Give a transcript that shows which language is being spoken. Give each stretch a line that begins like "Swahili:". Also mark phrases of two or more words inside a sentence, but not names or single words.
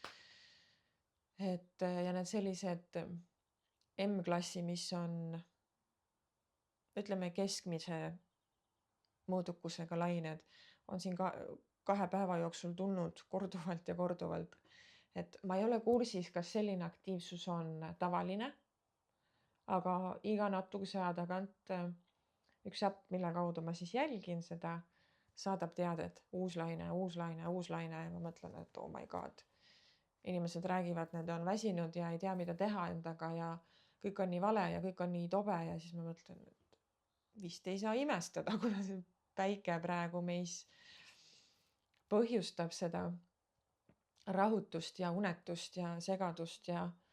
Estonian: Ja need sellised M-klassi, mis on, ütleme, keskmise mõõdukusega lained, on siin 2 päeva jooksul tulnud korduvalt ja korduvalt. Et ma ei ole kursis, kas selline aktiivsus on tavaline, aga iga natukese aja tagant üks äpp, mille kaudu ma siis jälgin seda, saadab teadet uus laine ja ma mõtlen, et
English: oh my god.
Estonian: Inimesed räägivad, need on väsinud ja ei tea, mida teha endaga ja kõik on nii vale ja kõik on nii tobe ja siis ma mõtlen, et vist ei saa imestada, kuna see päike praegu meis põhjustab seda rahutust ja unetust ja segadust ja